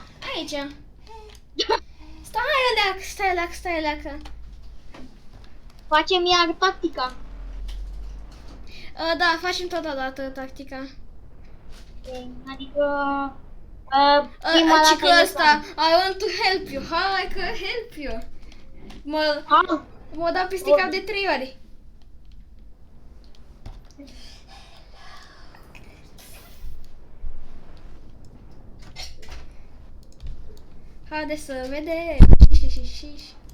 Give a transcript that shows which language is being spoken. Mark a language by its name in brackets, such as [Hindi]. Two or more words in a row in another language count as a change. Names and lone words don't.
[Romanian] Aici. Stai leac. Facem iar tactica. Da, facem totodată tactica. Adică... prima Ci dată că e ăsta, [English] I want to help you, [Romanian] hai că [English] help you. [Romanian] Mă dau peste cap de 3 ori. Haide să vedem. Și.